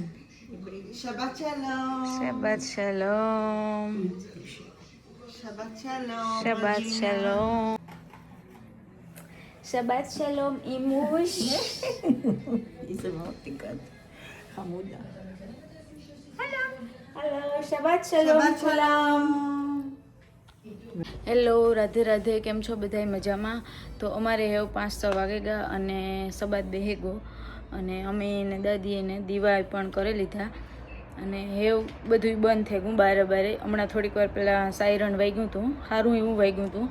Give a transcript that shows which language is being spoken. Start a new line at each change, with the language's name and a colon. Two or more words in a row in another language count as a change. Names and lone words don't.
Hebrew: שבת שלום. שבת שלום. שבת שלום. שבת רג'ינה. שלום. שבת שלום, אימוש. איזה מותיקת. חמודה. હલો שבת שלום שבת שלום.
Gujarati: હેલો રાધે રાધે, કેમ છો બધાય મજામાં? તો અમારે હેવ 5-6 વાગે ગયા અને સબાત બેહી ગયો અને અમે ને દાદીએ ને દીવા પણ કરી લીધા અને હેવ બધું બંધ થઈ ગયું બારે. હમણાં થોડીક વાર પહેલાં સાયરન વાગ્યું હતું, સારું એવું વાગ્યું હતું.